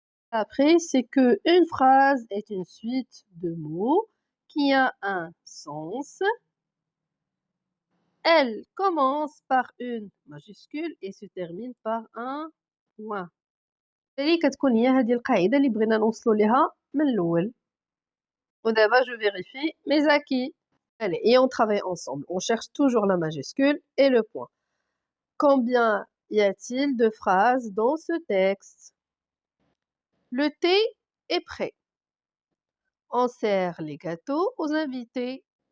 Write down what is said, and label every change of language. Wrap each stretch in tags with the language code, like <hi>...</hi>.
<fr>Après, c'est que une phrase est une suite de mots qui a un sens. Elle commence par une majuscule et se termine par un point.</fr> <ar>بالتالي كتكون هي هذه القاعدة اللي بغينا نوصلوا ليها من الأول.</ar> <fr>ودابا je vérifie mes acquis. Allez, et on travaille ensemble. On cherche toujours la majuscule et le point. Combien y a-t-il de phrases dans ce texte? Le thé est prêt. On sert les gâteaux aux invités.</fr>